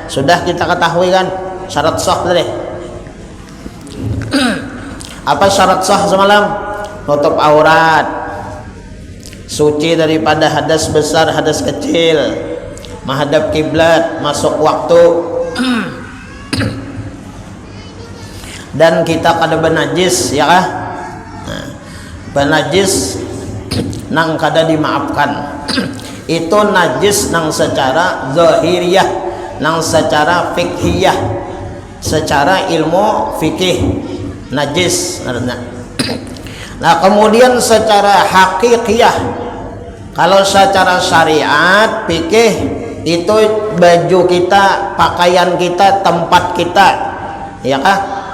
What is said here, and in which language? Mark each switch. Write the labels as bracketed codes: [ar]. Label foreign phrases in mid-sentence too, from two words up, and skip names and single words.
[id] Sudah kita ketahui kan syarat sah tadi. Apa syarat sah semalam? Tutup aurat, suci daripada hadas besar, hadas kecil, menghadap kiblat, masuk waktu, dan kita kada benajis, ya kah? Nah, benajis nang kada dimaafkan. Itu najis nang secara zahiriyah, nang secara fikhiyah, secara ilmu fikih najis. Nah kemudian secara hakikiyah, kalau secara syariat fikih itu baju kita, pakaian kita, tempat kita, ya kah?